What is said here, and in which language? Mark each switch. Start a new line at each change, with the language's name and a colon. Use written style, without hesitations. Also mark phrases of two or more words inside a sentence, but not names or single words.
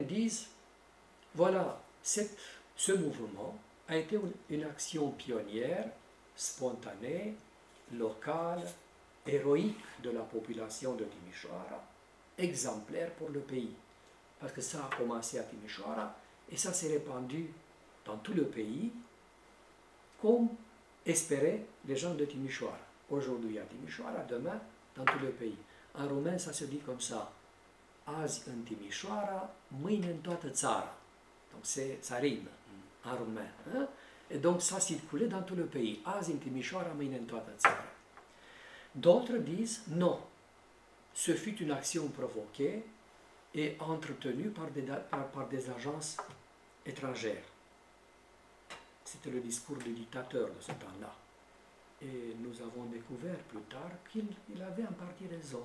French: disent, voilà, ce mouvement a été une action pionnière, spontanée, locale, héroïque de la population de Timișoara, exemplaire pour le pays. Parce que ça a commencé à Timișoara et ça s'est répandu dans tout le pays, comme espéraient les gens de Timișoara. Aujourd'hui à Timișoara, demain dans tout le pays. En roumain, ça se dit comme ça.
Romanian: Azi în Timișoara, mâine în toată țara.
French: Donc ça rime en roumain. Hein? Et donc ça circulait dans tout le pays.
Romanian: Azi în Timișoara, mâine în toată țara.
French: D'autres disent non. Ce fut une action provoquée et entretenue par des agences étrangères. C'était le discours du dictateur de ce temps-là. Et nous avons découvert plus tard qu'il avait en partie raison.